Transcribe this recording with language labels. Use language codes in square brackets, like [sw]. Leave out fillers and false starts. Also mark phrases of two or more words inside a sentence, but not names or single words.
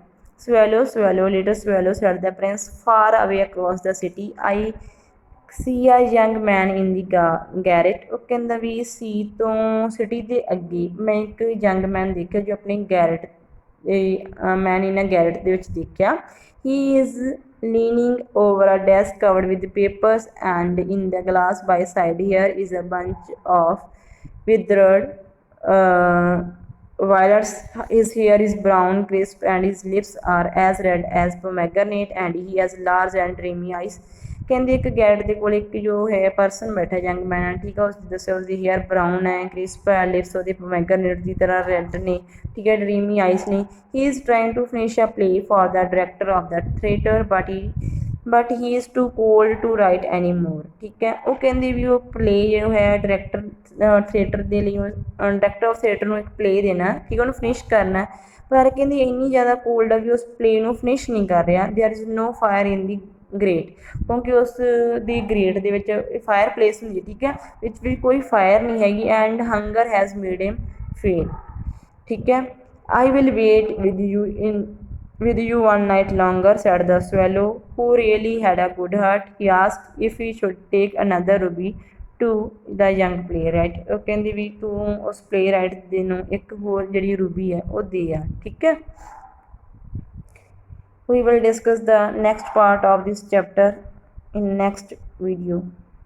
[en] Swallow swallow little swallow said the prince far away across the city I see a young man in the garret. [pa] ਉਹ ਕਹਿੰਦਾ ਵੀ ਸੀ ਤੋਂ ਸਿਟੀ ਦੇ ਅੱਗੇ ਮੈਂ ਇੱਕ [en] young man [pa] ਦੇਖਿਆ ਜੋ ਆਪਣੀ ਗੈਰਟ [en] man in garret [pa] ਦੇ ਵਿੱਚ ਦੇਖਿਆ। [en] He is leaning over a desk covered with papers and in the glass by side here is a bunch of withered violets. His hair is brown crisp and his lips are as red as pomegranate and he has large and dreamy eyes। [pa] ਕਹਿੰਦੇ ਇੱਕ ਗੈਟ ਦੇ ਕੋਲ ਇੱਕ ਜੋ ਹੈ ਪਰਸਨ ਬੈਠਾ [en] young man, [pa] ਠੀਕ ਆ। ਉਸ ਦੱਸਿਆ ਉਸਦੀ [en] hair brown [pa] ਹੈ, ਕ੍ਰਿਸਪ ਹੈ, ਲਿਪਸ ਉਹਦੇ ਪੋਮੈਗਰੇਟ ਦੀ ਤਰ੍ਹਾਂ ਰੈੱਡ ਨੇ, ਠੀਕ ਹੈ, [en] dreamy eyes [pa] ਨੇ। [en] He is trying to finish a play for the director of the theatre but he is too cold to write any more, [pa] ਠੀਕ ਹੈ। ਉਹ ਕਹਿੰਦੇ ਵੀ ਉਹ ਪਲੇ ਜੋ ਹੈ [en] director theatre [pa] ਦੇ ਲਈ [en] director of theatre [pa] ਨੂੰ ਇੱਕ ਪਲੇ ਦੇਣਾ, ਠੀਕ ਹੈ, ਉਹਨੂੰ ਫਿਨਿਸ਼ ਕਰਨਾ, ਪਰ ਕਹਿੰਦੀ ਇੰਨੀ ਜ਼ਿਆਦਾ ਕੋਲਡ ਆ ਵੀ ਉਸ ਪਲੇ ਨੂੰ ਫਿਨਿਸ਼ ਨਹੀਂ ਕਰ ਰਿਹਾ। [en] There is no fire in the grate, [pa] ਕਿਉਂਕਿ ਉਸ ਦੀ ਗ੍ਰੇਟ ਦੇ ਵਿੱਚ [en] fire place [pa] ਹੁੰਦੀ, ਠੀਕ ਹੈ, ਵਿੱਚ ਵੀ ਕੋਈ ਫਾਇਰ ਨਹੀਂ ਹੈਗੀ। [en] And hunger has made him fail, [pa] ਠੀਕ ਹੈ। [en] I will wait with you one night longer said the swallow who really had a good heart। he asked if he should take another ruby to the young playwright। [pa] ਉਹ ਕਹਿੰਦੀ ਵੀ ਤੂੰ ਉਸ playwright ਦੇ ਨੂੰ ਇੱਕ ਹੋਰ ਜਿਹੜੀ ਰੂਬੀ ਹੈ ਉਹ ਦੇ ਆ, ਠੀਕ ਹੈ। [en] We will discuss the next part of this chapter in next video।